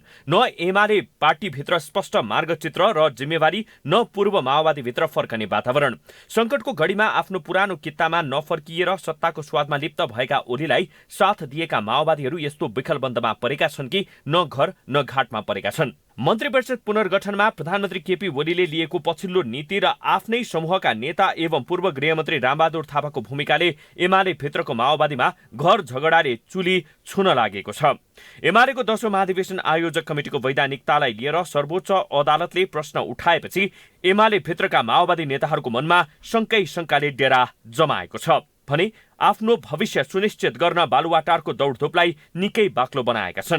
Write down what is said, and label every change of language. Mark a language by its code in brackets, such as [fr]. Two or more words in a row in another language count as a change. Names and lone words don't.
[ne] न एमाले पार्टीभित्र स्पष्ट मार्गचित्र र जिम्मेवारी, न पूर्व माओवादी भित्र फर्कने वातावरण। संकटको घडीमा आफ्नो पुरानो कित्तामा नफर्किएर सत्ताको स्वादमा लिप्त भएका ओलीलाई साथ दिएका माओवादीहरू यस्तो विखलबन्दमा परेका छन् कि न घर न घाटमा परेका छन्। मन्त्री परिषद पुनर्गठनमा प्रधानमन्त्री केपी ओलीले लिएको पछिल्लो नीति र आफ्नै समूहका नेता एवं पूर्व गृहमन्त्री रामबहादुर थापाको भूमिकाले एमाले भित्रको माओवादीमा घर झगडाले चुली छुन लागेको छ। एमालेको 10औं महाधिवेशन आयोजक कमिटिको वैधानिकतालाई लिएर सर्वोच्च अदालतले प्रश्न उठाएपछि एमाले भित्रका माओवादी नेताहरूको मनमा शङ्काले डेरा जमाएको छ भने आफ्नो भविष्य सुनिश्चित गर्न बालुवाटारको दौडधुपलाई निकै बाक्लो बनाएका छन्।